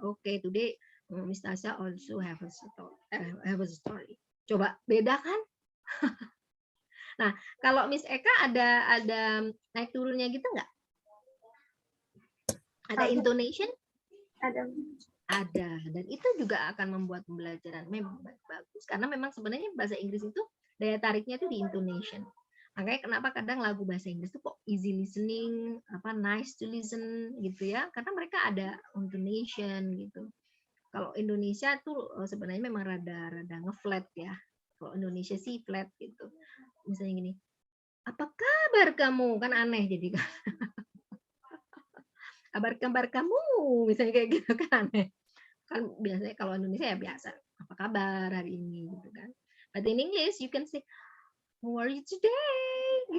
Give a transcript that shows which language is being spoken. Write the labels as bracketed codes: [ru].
[en] Okay, today Miss Tasha also have a story. [id] Coba beda kan? Nah, kalau Miss Eka ada naik turunnya gitu nggak? Ada intonation? Ada, dan itu juga akan membuat pembelajaran memang bagus, karena memang sebenarnya bahasa Inggris itu daya tariknya itu di intonation. Makanya kenapa kadang lagu bahasa Inggris itu kok [en] easy listening, nice to listen [id] gitu ya, karena mereka ada intonation gitu. Kalau Indonesia tuh sebenarnya memang rada nge-flat ya. Kalau Indonesia sih flat gitu. Misalnya gini, apa kabar kamu? Kan aneh jadi kan. Kabar kamu, misalnya kayak gitu kan aneh. Kan biasanya kalau Indonesia ya biasa, apa kabar hari ini gitu kan. [en] But in English you can say, how are you today?